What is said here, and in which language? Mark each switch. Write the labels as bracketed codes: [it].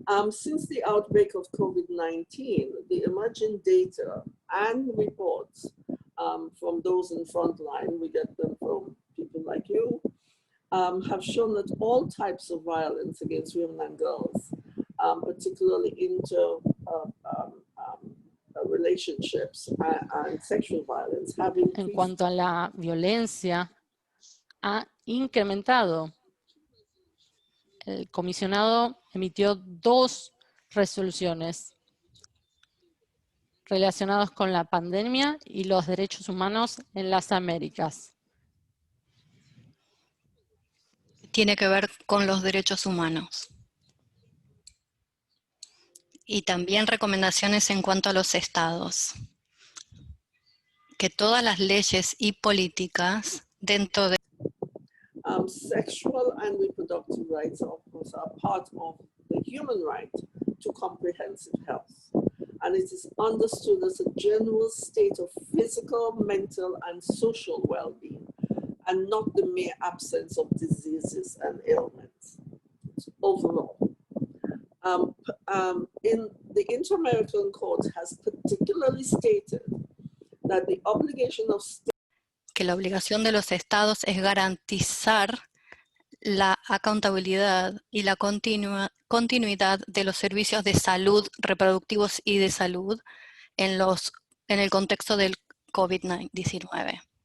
[en] Since the outbreak of COVID-19, the emerging data and reports from those in frontline, we get them from people like you, have shown that all types of violence against women and girls, particularly into relationships and sexual violence, have increased. [es] En cuanto a la violencia, ha incrementado. El comisionado emitió 2 resoluciones relacionadas con la pandemia y los derechos humanos en las Américas. Tiene que ver con los derechos humanos. Y también recomendaciones en cuanto a los estados. Que todas las leyes y políticas dentro de [en] sexual and reproductive rights, of course, are part of the human right to comprehensive health. And it is understood as a general state of physical, mental, and social well-being, and not the mere absence of diseases and ailments. Overall, in the Inter-American Court has particularly stated that the obligation of [es] que la obligación de los estados es garantizar la accountabilidad y la continuidad de los servicios de salud reproductivos y de salud en el contexto del COVID-19.